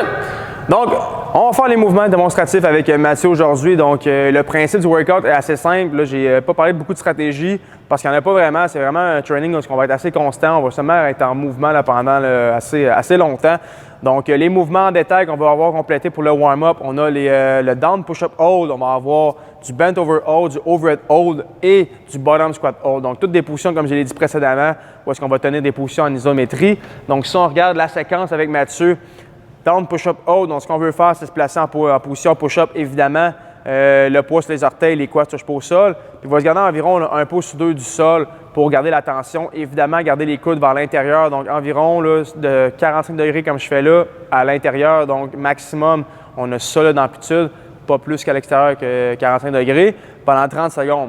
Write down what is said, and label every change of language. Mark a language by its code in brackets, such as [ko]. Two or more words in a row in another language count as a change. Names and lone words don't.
[fr] Donc, on va faire les mouvements démonstratifs avec Mathieu aujourd'hui. Donc, le principe du workout est assez simple. Là, j'ai pas parlé de beaucoup de stratégies parce qu'il n'y en a pas vraiment. C'est vraiment un training où on va être assez constant. On va seulement être en mouvement là, pendant assez longtemps. Donc, les mouvements en détail qu'on va avoir complétés pour le warm-up, on a le [en] down push-up hold, [fr] on va avoir du [en] bent over hold, [fr] du [en] overhead hold [fr] et du [en] bottom squat hold. [fr] Donc, toutes des positions, comme je l'ai dit précédemment, où est-ce qu'on va tenir des positions en isométrie. Donc, si on regarde la séquence avec Mathieu, [en] down push-up hold, [fr] donc ce qu'on veut faire, c'est se placer en position push-up, évidemment. Le poids sur les orteils, les quads touchent pas au sol. Puis il va se garder environ un pouce sur 2 du sol pour garder la tension. Évidemment, garder les coudes vers l'intérieur, donc environ là, de 45 degrés comme je fais là, à l'intérieur. Donc maximum, on a ça d'amplitude, pas plus qu'à l'extérieur que 45 degrés, pendant 30 secondes.